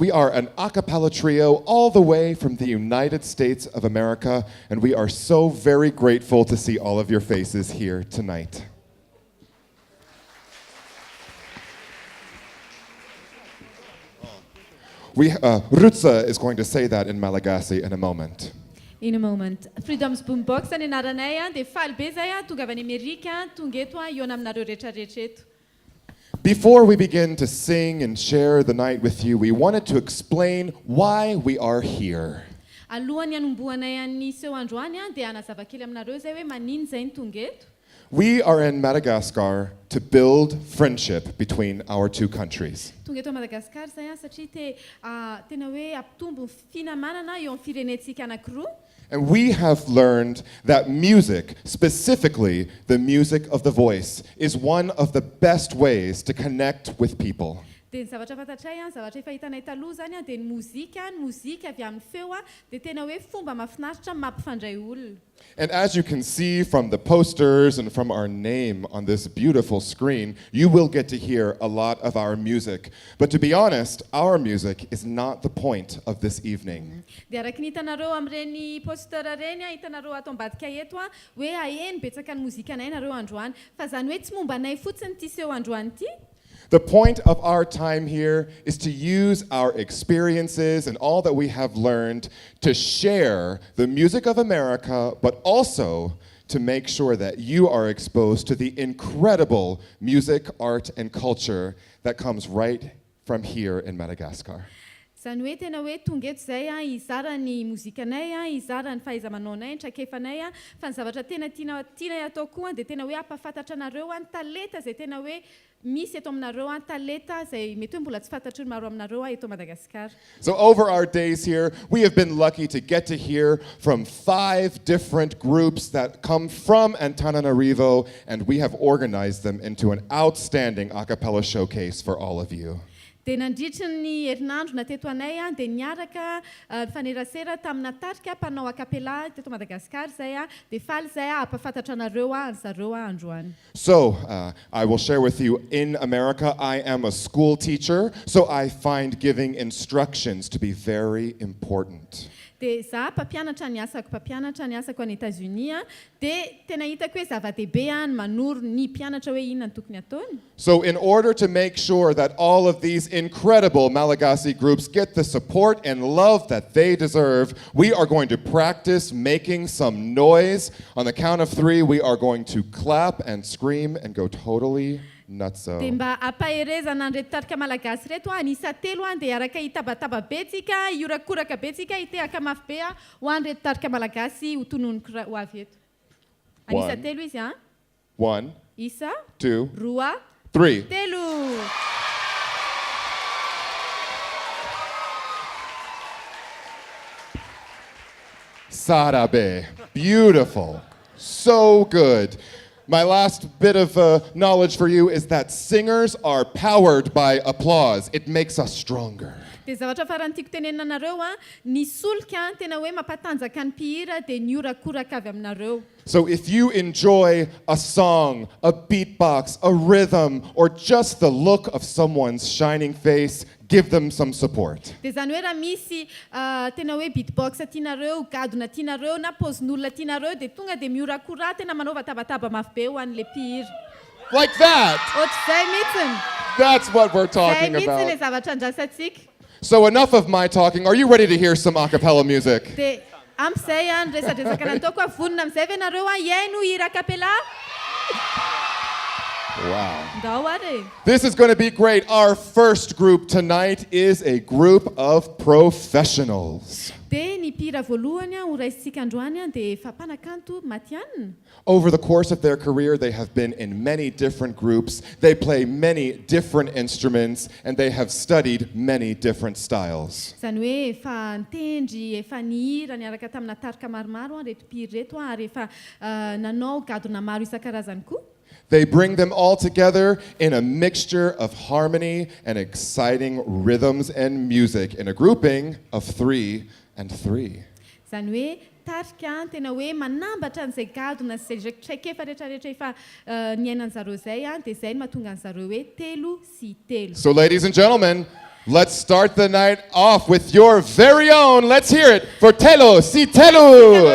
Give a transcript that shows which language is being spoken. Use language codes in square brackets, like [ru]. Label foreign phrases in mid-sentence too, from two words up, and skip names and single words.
[en] We are an a cappella trio all the way from the United States of America, and we are so very grateful to see all of your faces here tonight. Rutsa is going to say that in Malagasy in a moment. In a moment. [mg] Freedom's Boombox ani anaranay dia faly be zay tonga avy any Amerika tonga eto eo aminareo rehetrarehetra eto. [en] Before we begin to sing and share the night with you, we wanted to explain why we are here. [mg] Alohany anombohanay any seho androany dia anazava kely aminareo zay hoe manino zay ny tonga eto. [en] We are in Madagascar to build friendship between our two countries. [mg] Tonga eto Madagascar zay satria tena hoe ampitombo finamanana eo amin'ny firenentsika anankiroa. [en] And we have learned that music, specifically the music of the voice, is one of the best ways to connect with people. [mg] Dia ny zavatra fantatray zavatra efa hitanay taloha zany dia ny mozika avy amin'ny feo dia tena hoe fomba mahafinaritra mampifandray olona. [en] And as you can see from the posters and from our name on this beautiful screen, you will get to hear a lot of our music. But to be honest, our music is not the point of this evening. [mg] Dia araka ny hitanareo amin'ireny poster ireny hitanareo ato ambadika eto hoe aheny betsaka ny mozikanay nareo androany fa zany hoe tsy momba anay fotsiny ity seho androany ity. [en] The point of our time here is to use our experiences and all that we have learned to share the music of America, but also to make sure that you are exposed to the incredible music, art, and culture that comes right from here in Madagascar. [mg] Zany hoe tena hoe tonga eto zay izara ny mozikanay izara ny fahaiza-manaonay ny trakefanay fa ny zavatra tena tianay atao koa dia tena hoe ampafantatra anareo ny talenta zay tena hoe misy eto aminareo talenta zay mety hoe mbola tsy fantatry ny maro aminareo eto Madagascar. [en] So over our days here, we have been lucky to get to hear from 5 different groups that come from Antananarivo, and we have organized them into an outstanding a cappella showcase for all of you. [mg] Dia nandritra ny herinandro nateto anay dia niaraka fanerasera tamina tarika mpanao a cappella teto Madagascar zay dia faly zay ampafantatra anareo zareo androany. [en] So I will share with you, in America I am a school teacher, so I find giving instructions to be very important. [mg] dia za mpampianatra ny asako any États-Unis dia tena hitako hoe zava-dehibe ny manoro ny mpianatra hoe inona ny tokony ataony. [en] So in order to make sure that all of these incredible Malagasy groups get the support and love that they deserve, we are going to practice making some noise. On the count of 3, we are going to clap and scream and go totally nutso. [mg] Dia mba ampaherezana an'ireto tarika malagasy reto anisa 3 dia araka hitabataba betsika, iorakoraka betsika, hitehaka mafy be ho an'ireto tarika malagasy ho tononiko ho avy eto. Anisa 3 izy 1, isa 2, 2, 3. Telo. Sarabe. [en] Beautiful. So good. My last bit of knowledge for you is that singers are powered by applause. It makes us stronger. [mg] Dia zavatra farany tiako tenenina anareo ny solika tena hoe mampatanjaka ny mpihira dia ny iorakoraka avy aminareo. [en] So if you enjoy a song, a beatbox, a rhythm, or just the look of someone's shining face, give them some support. [mg] Dia zany hoe raha misy tena hoe beatbox tianareo, gadona tianareo na pozin'olona tianareo dia tonga dia miorakora tena manao vatabataba mafy be ho an'ilay mpihira. [en] Like that. [mg] Ohatr'izay mitsiny. [en] That's what we're [mg] Zay [en] talking [mg] mitsiny ilay [en] about. [mg] zavatra andrasantsika. [en] So enough of my talking. Are you ready to hear some a cappella music? [mg] Dia amin'izay ny resadresaka nataoko vonona amin'izay ve nareo iaino hira capella? [en] Wow. [mg] Ndao ary. [en] This is going to be great. Our first group tonight is a group of professionals. [mg] Dia ny mpihira voalohany ho raisitsika androany dia efa mpanakanto matianina. [en] Over the course of their career, they have been in many different groups. They play many different instruments, and they have studied many different styles. [mg] Zany hoe efa nitendry, efa nihira niaraka tamina tarika maromaro reto mpihira reto ary efa nanao gadona maro isan-karazany koa. [en] They bring them all together in a mixture of harmony and exciting rhythms and music in a grouping of 3 and 3. [mg] Zany hoe tarika tena hoe manambatra an'izay gadona sy izay traikefa rehetrarehetra efa niainan'zareo zay dia zay no mahatonga an'zareo hoe telo sy telo. [en] So ladies and gentlemen, let's start the night off with your very own. Let's hear it for Telo si Telo.